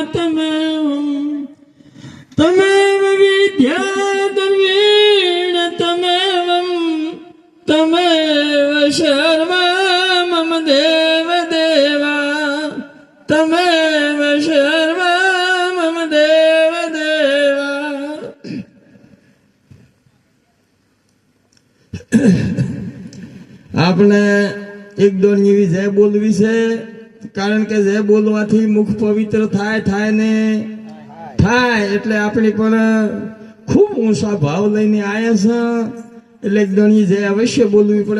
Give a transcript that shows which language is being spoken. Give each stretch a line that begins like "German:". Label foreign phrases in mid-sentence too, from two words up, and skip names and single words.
Sanskrit: तमेव विद्या द्रवीण तमेव सर्व मम देव देवा तमेव सर्व मम देव देवा।
Gujarati: આપણે એક દોની જય બોલવી છે, કારણ કે જય બોલવાથી મુખ પવિત્ર થાય ને થાય, એટલે આપણી પણ ખૂબ ઊંચા ભાવ લઈને આવ્યા છે, એટલે એક દોની જય અવશ્ય બોલવી પડે।